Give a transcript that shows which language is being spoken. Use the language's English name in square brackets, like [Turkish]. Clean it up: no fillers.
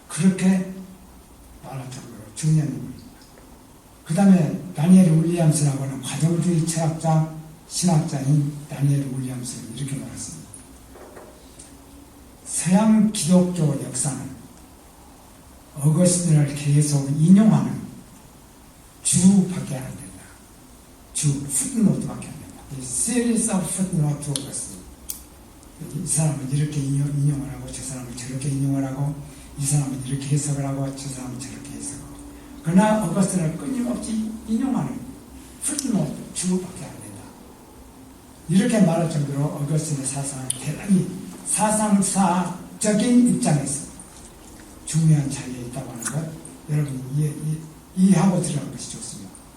[Korean] 그렇게 말할 정도로 중요한 인물입니다. 그 다음에 다니엘 윌리엄스라고 하는 과정주의 철학자, 신학자인 다니엘 윌리엄스는 이렇게 말했습니다. 서양 기독교 역사는 어거스틴을 계속 인용하는 주밖에 안 된다. footnote밖에 안 된다. [English] series of footnote to Augustine. [Korean] 이 사람은 이렇게 인용을 하고 저 사람은 저렇게 인용을 하고 이 사람은 이렇게 해석을 하고 저 사람은 저렇게 해석을 하고 그러나 어거스틴을 끊임없이 인용하는 footnote 주밖에 안 된다. 이렇게 말할 정도로 어거스틴의 사상은 대단히 사상사적인 입장에서 중요한 자리에 있다고 하는 것 여러분이 이해하고 들어가는 것이 좋습니다.